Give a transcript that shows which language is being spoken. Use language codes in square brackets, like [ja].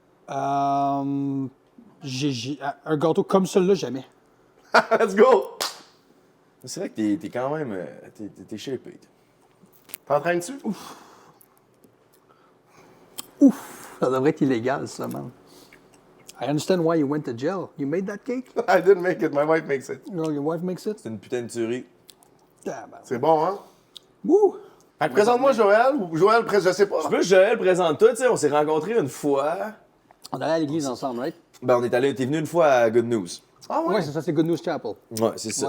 [fr] Un gâteau comme celui-là, jamais. [en] Let's go! [fr] C'est vrai que t'es quand même... T'es shapé. T'entraînes-tu? Ça devrait être illégal, ça, man. [en] I understand why you went to jail. You made that cake? I didn't make it. My wife makes it. No, your wife makes it? [fr] C'est une putain de tuerie. [en] Damn. [fr] C'est bon, hein? Woo! Fait que présente-moi Joël, ou Joël, je sais pas. Je veux que Joël présente toi, tu sais, on s'est rencontrés une fois. On allait à l'église ensemble, [en] right? [fr] Ben, t'es venu une fois à Good News. Ah ouais? Ouais, c'est ça, c'est Good News Chapel. Ouais, c'est ça.